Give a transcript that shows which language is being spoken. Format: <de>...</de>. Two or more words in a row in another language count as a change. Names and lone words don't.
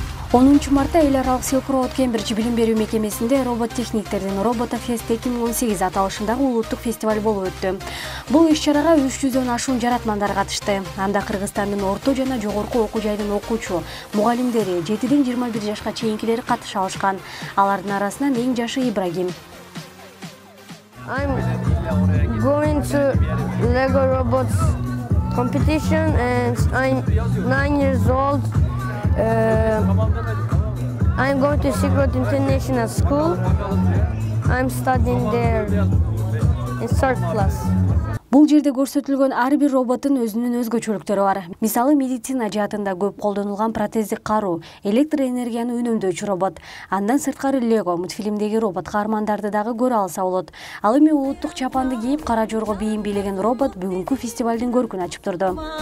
<ky>10 мартта эл аралык Silk Road Кембридж билим берүү мекемесинде робот техниктердин RobotaFest 2018 аталышындагы улуттук фестиваль болуп өттү. Бул иш-чарага 300дөн ашуун жаратмандар катышты. Анда Кыргызстандын орто жана жогорку окуу жайдын окуучу, мугалимдери, 7ден 21 жашка чейинкилери катыша алышкан. Алардын арасынан эң жашы Ибрагим.</ky> <en>I'm going to Lego Robots competition and I'm 9 years old. I'm going to Silk Road International School. I'm studying there in 3rd class.</en> <ky>Бул жерде көрсөтүлгөн ар бир роботтун өзүнүн өзгөчөлүктөрү бар. Мисалы, медицина жаатында көп колдонулган протездик каруу, электр энергияны үнөмдөөчү робот. Андан сырткары Lego мультфильмдеги робот каармандарды дагы көрө алса болот. Ал эми улуттук чапанды кийип, кара жорго бийим бийлеген робот бүгүнкү фестивалдын көркүн ачып турду.</ky>